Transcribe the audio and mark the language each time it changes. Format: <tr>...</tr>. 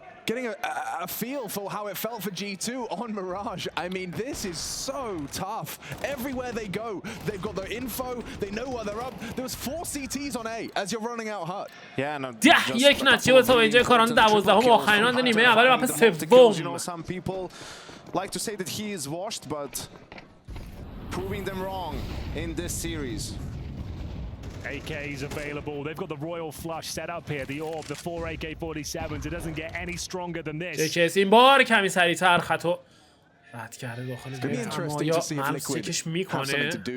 <en>getting a feel for how it felt for G2 on Mirage. I mean, this is so tough. Everywhere they go, they've got the info, they know where they're up. There was 4 CTs on A as you're running out hut. Yeah, no,</en> <fa>10-1 نتیجه تا اینجا کاران 12 آخرین راند نیمه اول مپ سوم.</fa> <en>You know, some people like to say that he is washed, but proving them wrong in this series. AKs available. They've got the royal flush set up here. The orb, the 4 AK-47s. It doesn't get any stronger than this.</en> <fa>JKS این بار کمی سریع‌تر خطو رد کرده داخل گیت، اما یا ملز چکش میکنه.</fa>